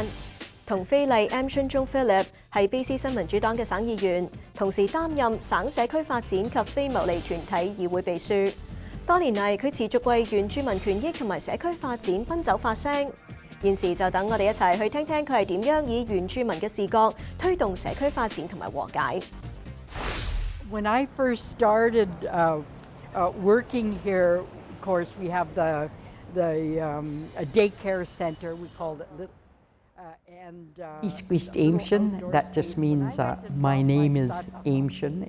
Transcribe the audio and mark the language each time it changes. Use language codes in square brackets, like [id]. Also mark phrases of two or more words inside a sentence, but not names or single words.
[yue] 同非麗 Philip 係卑詩新民主黨嘅省議員，同時擔任省社區發展及非牟利團體議會秘書。多年嚟，佢持續為原住民權益同埋社區發展奔走發聲。現時就等我哋一齊去聽聽佢係點樣以原住民嘅視角推動社區發展同埋和解。 [en] When I first started working here, of course, we have a daycare center. We called it East Aimshin. That just means my name is Aimshin.